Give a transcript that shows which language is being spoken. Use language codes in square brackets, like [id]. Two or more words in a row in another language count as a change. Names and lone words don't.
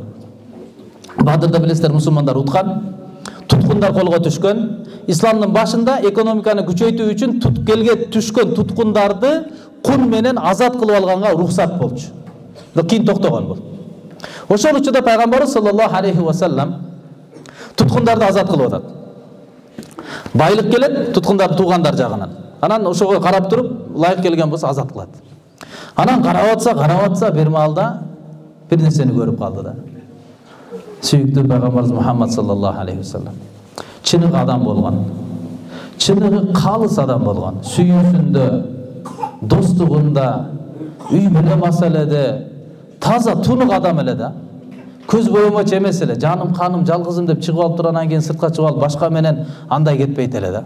[ky] Бадырда билесиздер, мусулмандар уткан, туткундар колго түшкөн. Исламдын башында экономиканы күчөйтүү үчүн келге түшкөн туткундарды кун менен азат кылып алганга рухсат болчу. Кийин токтогон бул. Ошол учурда пайгамбарыбыз [ar] صلى الله عليه وسلم [ky] туткундарды азат кылып атат. Байлык келет туткундар туугандар жагынан. Анан ошого карап туруп, ылайык келген болсо азат кылат. Анан карап атса бир маалда бир нерсени көрүп калды да. Сүйүктүү пайгамбарыбыз Мухаммад [ar] صلى الله عليه وسلم [ky] чыныгы адам болгон, чыныгы калыс адам болгон, сүйүүсүндө, достугунда, үй бүлө маселеде таза тунук адам эле да. Көз боюмачу эмес эле, жаным каным жалгызым деп чыгып алып турандан кийин сыртка чыгып алып башка менен андай кетпейт эле да.